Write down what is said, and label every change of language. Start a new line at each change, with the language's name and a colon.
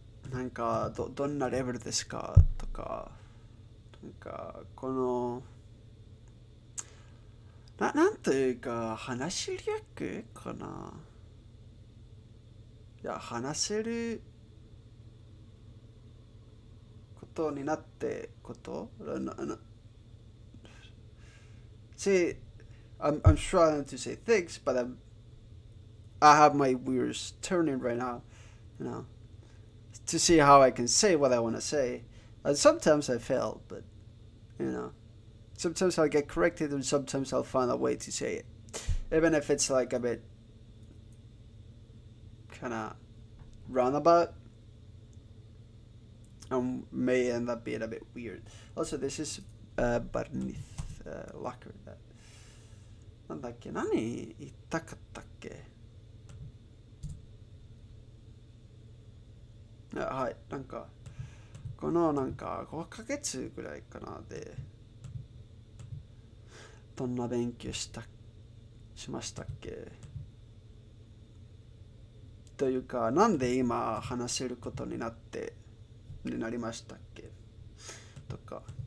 Japanese: なんかどんなレベルですかとか、なんかこのなんというか話し力かな。いや、話せることになってこと
English: See, I'm trying to say things, but I have my wheels turning right now, you know, to see how I can say what I want to say. And sometimes I fail, but you know, sometimes I'll get corrected, and sometimes I'll find a way to say it, even if it's like a bit kind of roundabout. May end up being a bit weird. Also, this is Barnith Locker.
Japanese: なんだっけ、何言ったかったっけ。はい、なんかこのなんか5ヶ月ぐらいかなでどんな勉強しましたっけというか、なんで今話せることになりましたっけとか。